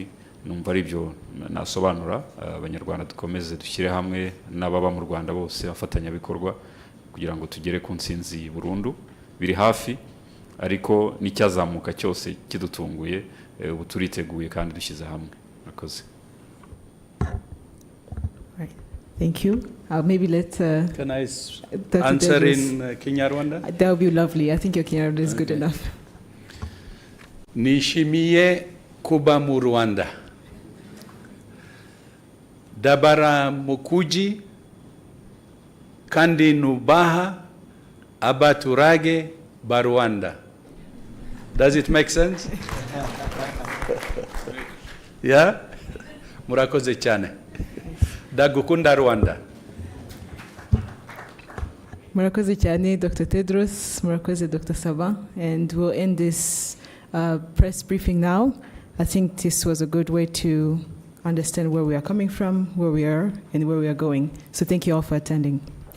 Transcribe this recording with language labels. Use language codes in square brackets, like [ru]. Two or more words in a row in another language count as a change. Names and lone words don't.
[rw] Numva ari byo nasobanura. Abanyarwanda dukomeze dushyire hamwe n'ababa mu Rwanda bose abafatanyabikorwa kugira ngo tugere ku ntsinzi burundu. Biri hafi, ariko n'icyazamuka cyose kidutunguye ubu turiteguye kandi dushyize hamwe. Murakoze. [en] Right. Thank you. Maybe let Can I answer in Kinyarwanda? That would be lovely. I think your Kinyarwanda is good enough. [rw] Nishimiye kuba mu Rwanda. Dabara mukuji kandi nubaha abaturage ba Rwanda. [en] Does it make sense? Yeah? [rw] Murakoze cyane. Dagukunda Rwanda. Murakoze cyane, Dr. Tedros. Murakoze, Dr. Saban. [en] And we'll end this press briefing now. I think this was a good way to understand where we are coming from, where we are, and where we are going. So thank you all for attending.